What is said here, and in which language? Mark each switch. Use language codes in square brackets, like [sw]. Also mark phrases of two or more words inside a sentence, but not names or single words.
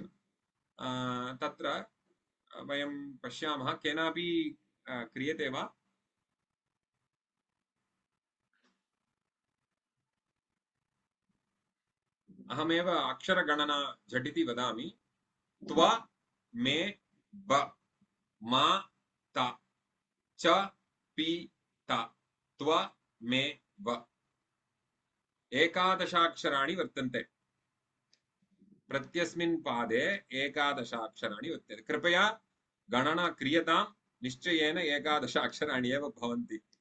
[sa] तत्र वयं पश्यामः, केनापि क्रियते वा? अहमेव अक्षरगणना झटिति वदामि। त्व मे ब मा ता च पी ता त्व मे व, एकादशाक्षराणि वर्तन्ते। प्रत्यस्मिन् पादे एकादशाक्षराणि वर्तन्ते। कृपया गणना क्रियतां, निश्चयेन एकादशाक्षराणि एव भवन्ति।